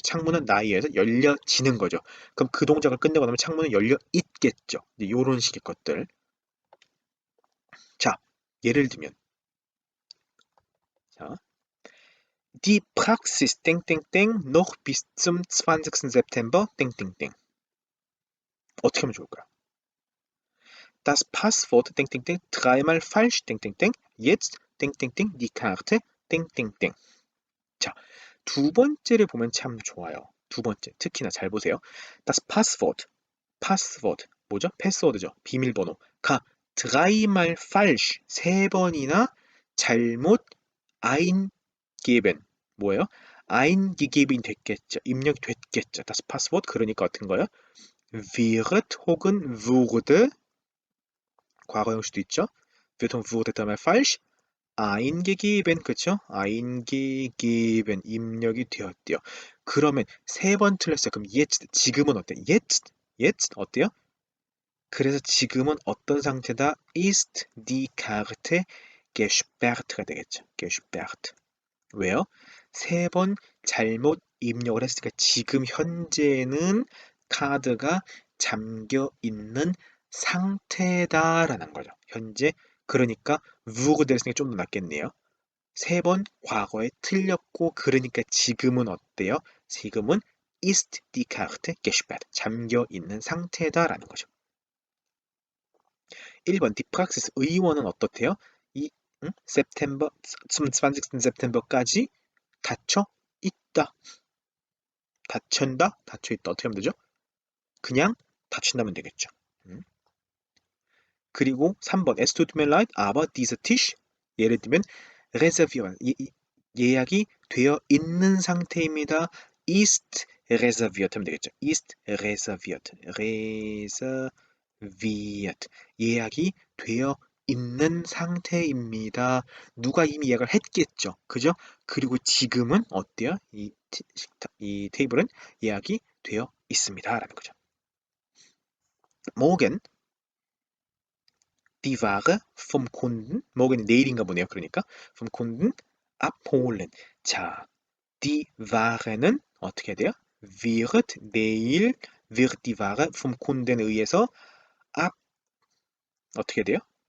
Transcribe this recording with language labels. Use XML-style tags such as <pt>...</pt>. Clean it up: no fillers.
<ko>창문은 나에 의해서 열려지는 거죠. 그럼 그 동작을 끝내고 나면 창문은 열려 있겠죠. 이런 식의 것들. 자, 예를 들면 자,</ko> <de>Die Praxis 땡땡땡 noch bis zum 20. September 땡땡땡.</de> <ko>어떻게 하면 좋을까요?</ko> <de>Das Passwort 땡땡땡 dreimal falsch 땡땡땡 jetzt 땡땡땡 die Karte 땡땡땡.</de> <ko>자, 두 번째를 보면 참 좋아요. 두 번째, 특히나 잘 보세요.</ko> <de>Das Passwort, 뭐죠?</de> <ko>패스워드죠. 비밀번호가</ko> <de>dreimal falsch,</de> <ko>세 번이나 잘못</ko> <de>eingeben,</de> <ko>뭐예요?</ko> <de>eingegeben</de> <ko>됐겠죠. 입력이 됐겠죠. Das Passwort, 그러니까 어떤 거예요? wird 혹은 wurde, 과거형 수도 있죠.</ko> <de>wird 혹은 wurde dreimal falsch, eingegeben,</de> <ko>그쵸?</ko> <de>eingegeben,</de> <ko>입력이 되었대요. 그러면 세 번 틀렸어요. 그럼</ko> <de>jetzt,</de> <ko>지금은 어때?</ko> <de>jetzt</de> <ko>어때요? 그래서 지금은 어떤 상태다?</ko> <de>ist die Karte gesperrt가 되겠죠.</de> <ko>gesperrt. 왜요? 세 번 잘못 입력을 했으니까 지금 현재는 카드가 잠겨 있는 상태다라는 거죠. 현재 그러니까 wurde 됐으니까 좀 더 낫겠네요. 세 번 과거에 틀렸고 그러니까 지금은 어때요? 지금은</ko> <de>ist die Karte gesperrt.</de> <ko>잠겨 있는 상태다라는 거죠. 1번 디프락시스 의원은 어떻대요? 이 September, 20. September까지 닫혀 있다. 닫힌다? 닫혀 있다. 어떻게 하면 되죠? 그냥 닫힌다면 되겠죠.</ko> <de>그리고 3번 Es tut mir leid, aber dieser Tisch</de> <ko>예를 들면</ko> <de>reserviert</de> <ko>예약이 되어 있는 상태입니다.</ko> <de>ist reserviert</de> <ko>하면 되겠죠.</ko> <de>ist reserviert. reserviert.</de> <ko>예약이 되어 있는 상태입니다. 누가 이미 예약을 했겠죠. 그죠? 그리고 지금은 어때요? 이 테이블은 예약이 되어 있습니다. 라는 거죠.</ko> <de>morgen die Ware vom Kunden, morgen</de> <ko>내일인가 보네요. 그러니까</ko> <de>vom Kunden abholen.</de> <ko>자,</ko> <de>die Ware</de> <ko>는 어떻게 돼요? wird, 내일,</ko> <de>wird die Ware vom Kunden</de> <ko>에 의해서 ab, 어떻게 돼요?</ko>